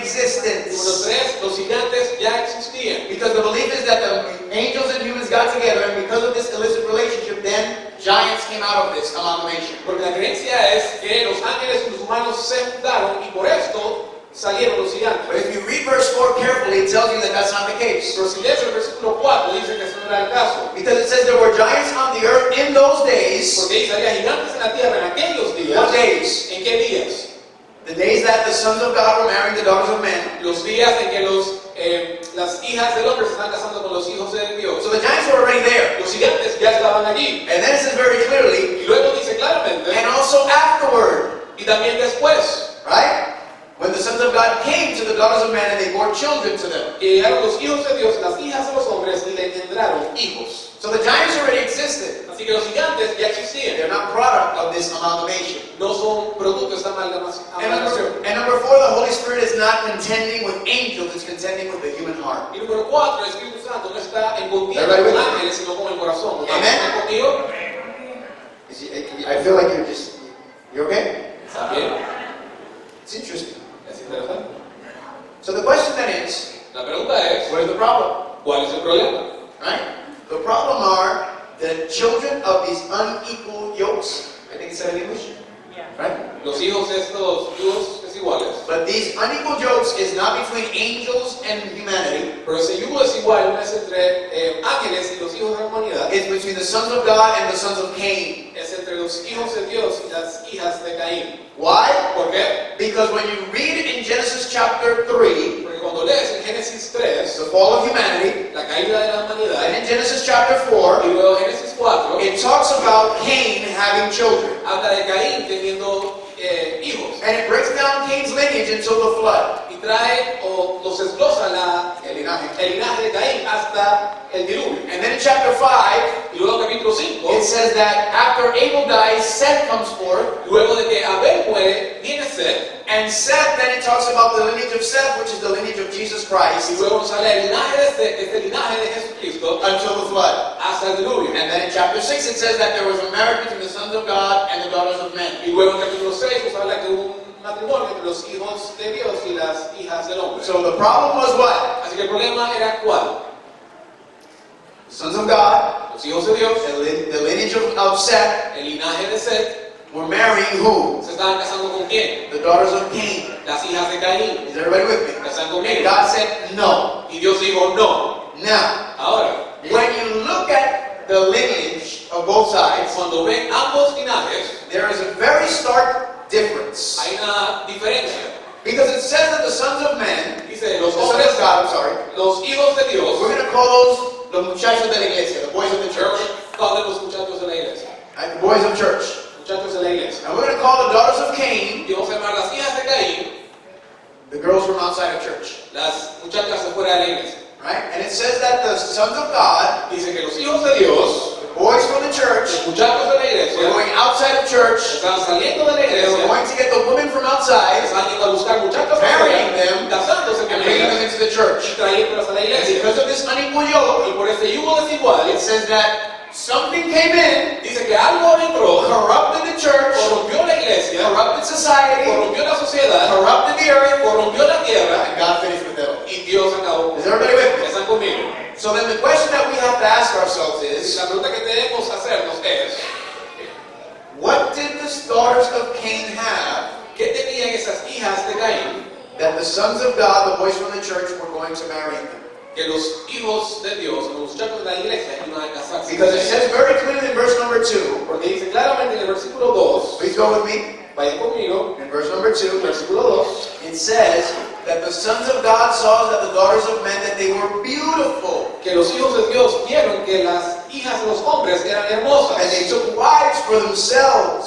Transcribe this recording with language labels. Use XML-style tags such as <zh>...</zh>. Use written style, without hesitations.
<es>Número</es> <en>existence.</en> <es>tres, los gigantes ya existían.</es> <en>Because the belief is that the angels and humans got together, and because of this illicit relationship, then giants came out of this amalgamation.</en> <es>Porque la creencia es que los ángeles y los humanos se juntaron y por esto salieron los gigantes.</es> <en>But if you read verse 4 carefully, it tells you that that's not the case.</en> <es>Pero si lees el versículo 4, dice que eso no era el caso.</es> <en>Because it says there were giants on the earth in those days.</en> <es>Porque dice, había gigantes en la tierra en aquellos días.</es> <en>What days?</en> <es>¿En qué días?</es> <en>The days that the sons of God were marrying the daughters of men.</en> <es>Los días en que las hijas del hombre se están casando con los hijos de Dios.</es> <en>So the giants were already there.</en> <es>Los gigantes ya estaban allí.</es> <en>And then it says very clearly,</en> <es>Y luego dice claramente,</es> <en>and also afterward,</en> <es>y también después,</es> <en>right? When the sons of God came to the daughters of men and they bore children to them.</en> <es>que llegaron los hijos de Dios, las hijas de los hombres, y le engendraron hijos.</es> <en>So the giants already existed.</en> <es>Así que los gigantes ya existían.</es> <en>They're not product of this amalgamation.</en> <es>No son producto de esta amalgamación.</es> <en>And number 4, the Holy Spirit is not contending with angels, it's contending with the human heart.</en> <es>Y número 4, el Espíritu Santo no está en contienda</es> <en>Everybody with</en> <es>con</es> <en>me?</en> <es>ángeles, sino con el corazón.</es> <en>Amen.</en> <es>¿Están contigo?</es> <en>I feel like you're okay?</en> <es>¿Está bien?</es> <en>It's interesting.</en> <es>Es interesante.</es> <en>So the question then is,</en> <es>La pregunta es,</es> <en>where's the problem?</en> <es>¿cuál es el problema?</es> <en>Right? The problem are the children of these unequal yokes. I think it's said in English. Right?</en> <es>Los hijos de estos yugos desiguales.</es> <en>But these unequal yokes is not between angels and humanity.</en> <es>Pero ese yugo desigual no es entre ángeles y los hijos de la humanidad.</es> <en>It's between the sons of God and the sons of Cain.</en> <es>Es entre los hijos de Dios y las hijas de Caín.</es> <en>Why?</en> <es>¿Por qué?</es> <en>Because when you read in Genesis chapter 3,</en> <es>Porque cuando lees en Génesis 3,</es> <en>the fall of humanity,</en> <es>la caída de la</es> <en>and</en> <es>humanidad,</es> <en>in Genesis chapter 4,</en> <es>y luego Génesis 4,</es> <en>it talks about Cain having children.</en> <es>habla de Caín teniendo hijos.</es> <en>And it breaks down Cain's lineage until the flood.</en> <es>Y trae o los desglosa El linaje. el linaje de Caín hasta el diluvio.</es> <en>And then in chapter 5,</en> <es>Y luego capítulo 5,</es> <en>it says that after Abel dies, Seth comes forth.</en> <es>luego de que Abel muere, viene Seth.</es> <en>And Seth, then it talks about the lineage of Seth, which is the lineage of Jesus</en> <es>Y</es> <en>Christ,</en> <es>luego nos sale el linaje de Seth, este linaje de Jesucristo,</es> <en>until the flood.</en> <es>hasta el diluvio.</es> <en>And then in chapter 6, it says that there was a marriage between the sons of God and the daughters of men.</en> <es>Y luego en capítulo 6 nos habla que hubo un matrimonio entre los hijos de Dios y las hijas del hombre.</es> <en>So the problem was what?</en> <es>Así que el problema era cuál.</es> <en>The sons of God,</en> <es>Los hijos de Dios,</es> <en>the lineage of Seth,</en> <es>el linaje de Seth,</es> <en>were marrying who?</en> <es>se estaban casando con quién?</es> <en>The daughters of Cain.</en> <es>Las hijas de Caín.</es> <en>Is everybody with me?</en> <es>Casan</es> <en>And</en> <es>conmigo.</es> <en>God said no.</en> <es>Y Dios dijo no.</es> <en>Now,</en> <es>Ahora,</es> <en>when you look at the lineage of both sides,</en> <es>cuando ven ambos linajes,</es> <en>there is a very stark difference.</en> <es>hay una diferencia.</es> <en>Because it says that the sons of men,</en> <es>Dice, los</es> <en>the sons</en> <es>hombres,</es> <en>of God, I'm sorry,</en> <es>los hijos de Dios,</es> <en>we're going to call those the</en> <es>muchachos de la iglesia,</es> <en>the boys of the church.</en> <es>Padre, los muchachos de la iglesia.</es> <en>Right? The boys of church.</en> <es>Muchachos de la iglesia.</es> <en>And we're going to call the daughters of Cain</en> <es>Y vamos a llamar las hijas de Caín,</es> <en>the girls from outside of church.</en> <es>las muchachas de fuera de la iglesia.</es> <en>Right? And it says that the sons of God,</en> <es>Dice que los hijos de Dios,</es> <en>the boys from the church,</en> <es>los muchachos de la</es> <en>were</en> <es>iglesia,</es> <en>going outside of church.</en> <es>están saliendo de la</es> <en>They were</en> <es>iglesia,</es> <en>going to get the women from outside</en> <es>están yendo a buscar muchachos</es> <en>Marrying</en> <es>afuera,</es> <en>them,</en> <es>casándose con</es> <en>and bringing them</en> <es>ellas,</es> <en>into the church.</en> <es>y trayéndolas a la</es> <en>And</en> <es>iglesia.</es> <en>because of this unequal</en> <es>Y</es> <en>yoke,</en> <es>por este yugo desigual,</es> <en>it says that something came in,</en> <es>dice que algo entró,</es> <en>corrupted the church,</en> <es>corrompió la iglesia,</es> <en>corrupted society,</en> <es>corrompió la sociedad,</es> <en>corrupted the earth,</en> <es>corrompió la tierra,</es> <en>and God finished with them.</en> <es>y Dios acabó.</es> <en>Is everybody with me?</en> <es>¿Están conmigo?</es> <en>So then the question that we have to ask ourselves is,</en> <es>La pregunta que debemos hacernos es,</es> <en>what did the daughters of Cain have</en> <es>¿qué tenían esas hijas de Caín</es> <en>that the sons of God, the boys from the church, were going to marry them?</en> <es>que los hijos de Dios, los muchachos de la iglesia, iban a casarse?</es> <en>Because it says very clearly in verse number 2,</en> <es>Porque dice claramente en el versículo 2,</es> <en>please go with me,</en> <es>vayan conmigo,</es> <en>in verse number 2,</en> <es>versículo 2,</es> <en>it says that the sons of God saw that the daughters of men, that they were beautiful,</en> <es>que los hijos de Dios vieron que las hijas de los hombres eran hermosas,</es> <en>and they took wives for themselves.</en>